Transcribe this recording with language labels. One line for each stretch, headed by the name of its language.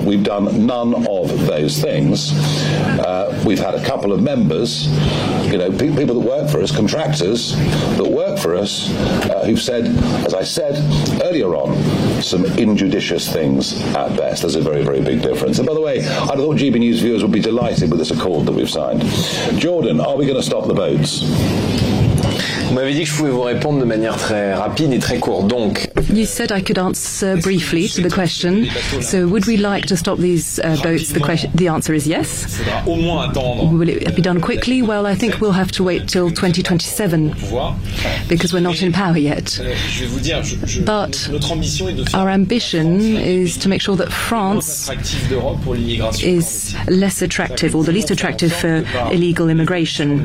English: We've done none of those things. We've had a couple of members, you know, people that work for us, contractors that work for us, who've said, as I said earlier on, some injudicious things at best. There's a very, very big difference. And by the way, I thought GB News viewers would be delighted with this accord that we've signed. Jordan, are we going to stop the boats?
French: Vous m'avez dit que je pouvais vous répondre de manière très rapide et très courte, donc...
English: You said I could answer briefly to the question. So would we like to stop these boats? The answer is yes. Will it be done quickly? Well, I think we'll have to wait till 2027 because we're not in power yet. But our ambition is to make sure that France is less attractive, or the least attractive, for illegal immigration.